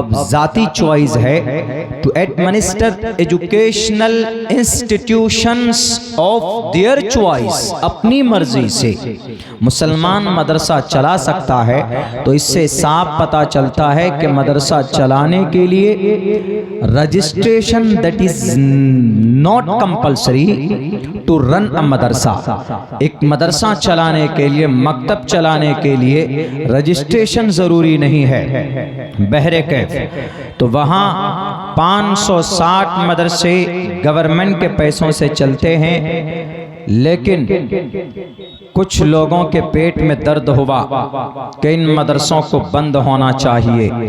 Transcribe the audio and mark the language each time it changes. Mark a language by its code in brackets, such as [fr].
[ur] ذاتی چوائس ہے۔ [en] to administer educational institutions of their choice، [ur] اپنی مرضی سے مسلمان مدرسہ چلا سکتا ہے۔ تو اس سے صاف پتہ چلتا ہے کہ مدرسہ چلانے کے لیے registration [en] registration that is not compulsory to run a madrasa. [ur] ایک مدرسہ چلانے کے لیے، مکتب چلانے کے لیے رجسٹریشن ضروری نہیں ہے بہرے کیف. تو وہاں 560 مدرسے گورنمنٹ کے پیسوں سے چلتے ہیں، لیکن کچھ لوگوں کے پیٹ میں درد ہوا کہ ان مدرسوں کو بند ہونا چاہیے.